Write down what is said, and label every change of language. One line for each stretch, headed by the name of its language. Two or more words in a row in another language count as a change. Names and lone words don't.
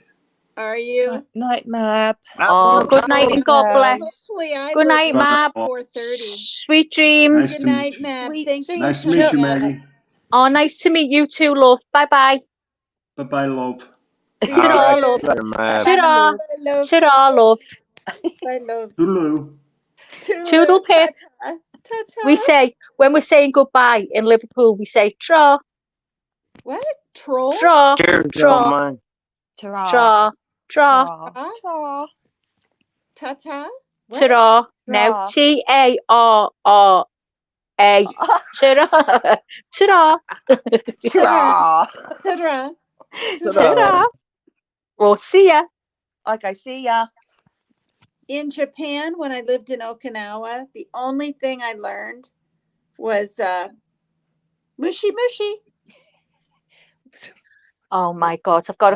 English: Are you? Night map. Oh, good night and God bless. Hopefully I Good will night, be Mab. at 4:30. Sweet dreams. Good night, Mab. Sweet Thanks for Nice to meet you, coming out. Maggie. Oh, nice to meet you too, love. Bye bye. Bye bye, love. See you Ta-ra, later. love. man. Ta-ra. Bye, love. Ta-ra, love. Bye, love. Toodaloo. Toodle pip. Ta-ta. Ta-ta. We say, when we're saying goodbye in Liverpool, we say tra, What? Troll? tra, Cheers, tra, man. Ta-ra. tra, tra, Ta-ra. Ta-ta. Ta-ta? What? ta-ra. Now, Ta-ra. T-A-R-R-A. Ta-ra. Ta-ra. Ta-ra. Ta-ra. Ta-ra. Or see ya. Okay, see ya. In Japan, when I lived in Okinawa, the only thing I learned was mushy mushy. Oh my God, I've got a